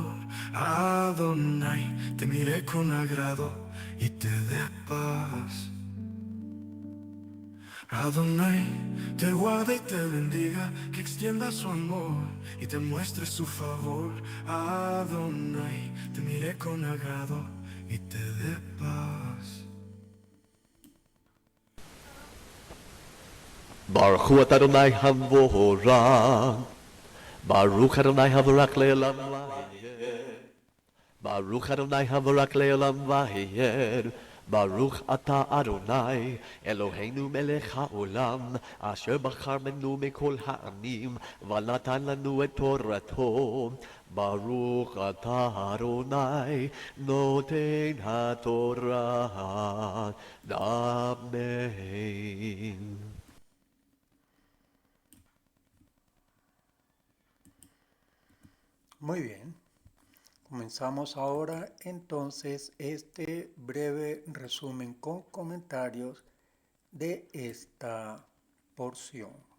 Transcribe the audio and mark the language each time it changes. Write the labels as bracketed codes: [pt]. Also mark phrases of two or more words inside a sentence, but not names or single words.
[es] Adonai te mire con agrado y te dé paz. Adonai te guarde y te bendiga, que extienda su amor y te muestre su favor. Adonai te mire con agrado y te dé paz. [he] ברוך הוא אדוני המבורך. ברוך אדוני המבורך לעולם ועד. ברוך אדוני המבורך לעולם ועד. ברוך אתה אדוני אלוהינו מלך העולם אשר בחר בנו מכל העמים ונתן לנו את תורתו. ברוך אתה אדוני נותן התורה. Amen. [es] Muy bien, comenzamos ahora entonces este breve resumen con comentarios de esta porción.